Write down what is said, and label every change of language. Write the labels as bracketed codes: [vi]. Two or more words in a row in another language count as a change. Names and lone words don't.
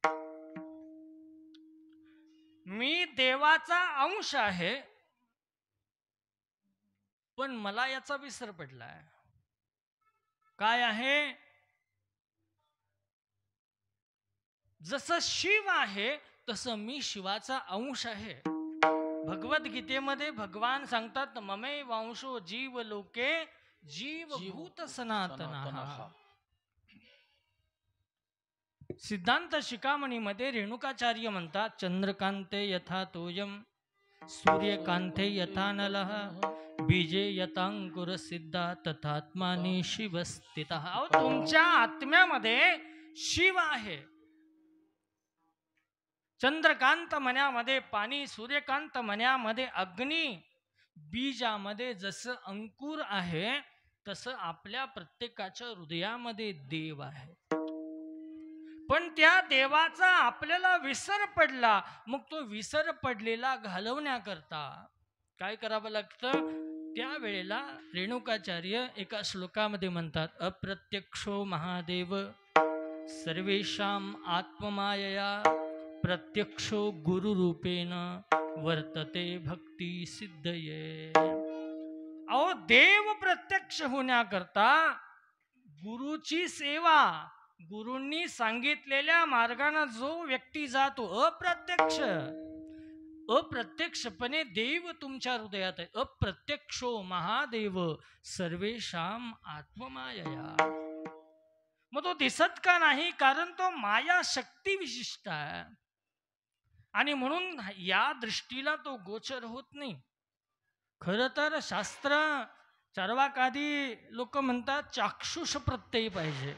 [mr] मी देवाचा अंश आहे पण मला याचा विसर पडलाय. काय आहे? जसं शिव आहे तसं मी शिवाचा अंश आहे. भगवद्गीतेमध्ये भगवान सांगतात [sa] ममे वांशो जीव लोके जीवभूत सनातनः. [mr] सिद्धांत शिखामणीमध्ये रेणुकाचार्य म्हणतात [sa] चंद्रकांते यथा तोयम, सूर्यकांते यथा नलः, बीजे यथांकुर सिद्धा तथात्मानी शिव स्थितः. [mr] अहो, तुमच्या आत्म्यामध्ये शिव आहे. चंद्रकांत मण्यामध्ये पाणी, सूर्यकांत मण्यामध्ये अग्नी, बीजामध्ये जसं अंकुर आहे तसं आपल्या प्रत्येकाच्या हृदयामध्ये देव आहे. पण त्या देवाचा आपल्याला विसर पडला. मग तो विसर पडलेला घालवण्याकरता काय करावं लागतं? त्यावेळेला रेणुकाचार्य एका श्लोकामध्ये म्हणतात [sa] अप्रत्यक्षो महादेव सर्वेषां आत्ममायया प्रत्यक्षो गुरुरूपेण वर्तते भक्ती सिद्धये. [mr] अहो, देव प्रत्यक्ष होण्याकरता गुरुची सेवा, गुरूंनी सांगितलेल्या मार्गाने जो व्यक्ती जातो अप्रत्यक्षपणे देव तुमच्या हृदयात आहे. [sa] अप्रत्यक्षो महादेव सर्वेषां आत्ममायया. [mr] मग तो दिसत का नाही? कारण तो माया शक्ती विशिष्ट आहे आणि म्हणून या दृष्टीला तो गोचर होत नाही. खरं तर शास्त्र चार्वाकादी लोक म्हणतात चाक्षुष प्रत्यय पाहिजे.